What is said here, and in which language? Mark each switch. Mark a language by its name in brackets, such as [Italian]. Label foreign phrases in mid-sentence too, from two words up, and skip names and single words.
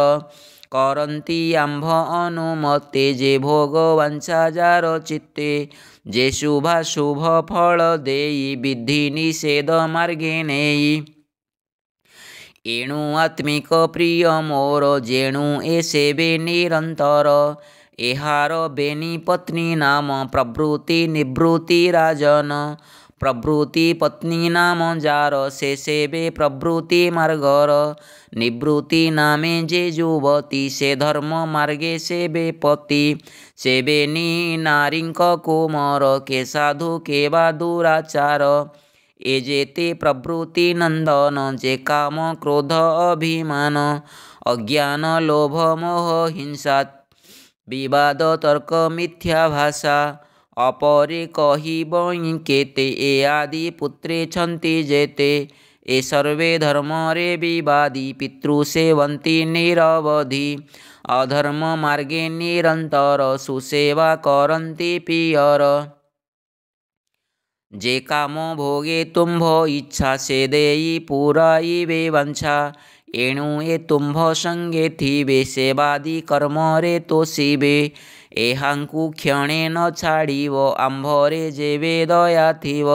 [Odia] କରନ୍ତି ଆମ୍ଭ ଅନୁମତେ ଯେ ଭୋଗ ବାଞ୍ଛା ଯାର ଚିତ୍ତେ। ଯେ ଶୁଭାଶୁଭ ଫଳ ଦେଇ ବିଧି ନିଷେଧ ମାର୍ଗେ ନେଇ। ଏଣୁ ଆତ୍ମିକ ପ୍ରିୟ ମୋର ଯେଣୁ ଏ ସେବେ ନିରନ୍ତର। ଏହାର ବେନି ପତ୍ନୀ ନାମ ପ୍ରବୃତ୍ତି ନିବୃତ୍ତି ରାଜନ। ପ୍ରବୃତ୍ତି ପତ୍ନୀ ନାମ ଯାର ସେ ସେବେ ପ୍ରବୃତ୍ତି ମାର୍ଗର। ନିବୃତ୍ତି ନାମେ ଯେ ଯୁବତୀ ସେ ଧର୍ମ ମାର୍ଗେ ସେବେ ପତି। ସେବେନି ନାରୀକ କୁମର କେ ସାଧୁ କେ ବା ଦୁରାଚାର। ଏ ଯେତେ ପ୍ରବୃତ୍ତି ନନ୍ଦନ ଯେ କାମ କ୍ରୋଧ ଅଭିମାନ। ଅଜ୍ଞାନ ଲୋଭ ମୋହ ହିଂସା ବିବାଦ ତର୍କ ମିଥ୍ୟା ଭାଷା। ଅପରେ କହିବ କେତେ ଏ ଆଦି ପୁତ୍ରେ ଛନ୍ତି ଯେତେ। ଏ ସର୍ବେ ଧର୍ମରେ ବିବାଦୀ ପିତୃ ସେବନ୍ତି ନିରବଧି। ଅଧର୍ମ ମାର୍ଗେ ନିରନ୍ତର ସୁସେବା କରନ୍ତି ପିୟର। ଯେ କାମ ଭୋଗେ ତୁମ୍ଭ ଇଚ୍ଛା ସେ ଦେଇ ପୂରାଇବେ ବଂଶା। ଏଣୁ ଏ ତୁମ୍ଭ ସଙ୍ଗେ ଥିବେ ସେବାଦି କର୍ମରେ ତୋଷିବେ। ଏହାଙ୍କୁ କ୍ଷଣେ ନ ଛାଡ଼ିବ ଆମ୍ଭରେ ଯେବେ ଦୟା ଥିବ।